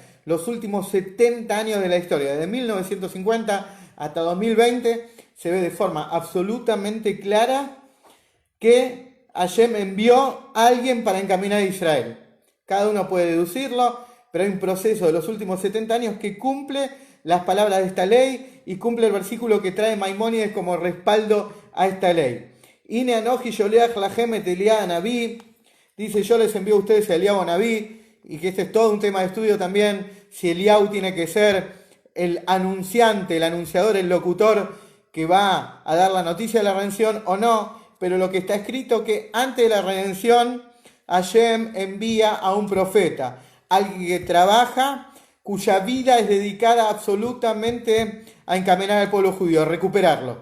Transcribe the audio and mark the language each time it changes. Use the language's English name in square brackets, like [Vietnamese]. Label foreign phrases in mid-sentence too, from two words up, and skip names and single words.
[Spanish] Los últimos 70 años de la historia, desde 1950 hasta 2020, se ve de forma absolutamente clara que Hashem envió a alguien para encaminar a Israel. Cada uno puede deducirlo, pero hay un proceso de los últimos 70 años que cumple las palabras de esta ley y cumple el versículo que trae Maimónides como respaldo a esta ley. [Hebrew] הנה אנכי שולח לכם את אליה הנביא, [Spanish] dice: yo les envío a ustedes a Eliyahu Anabí, y que este es todo un tema de estudio también, si Eliyahu tiene que ser el anunciante, el anunciador, el locutor que va a dar la noticia de la redención o no, pero lo que está escrito que antes de la redención Hashem envía a un profeta, alguien que trabaja, cuya vida es dedicada absolutamente a encaminar al pueblo judío, a recuperarlo.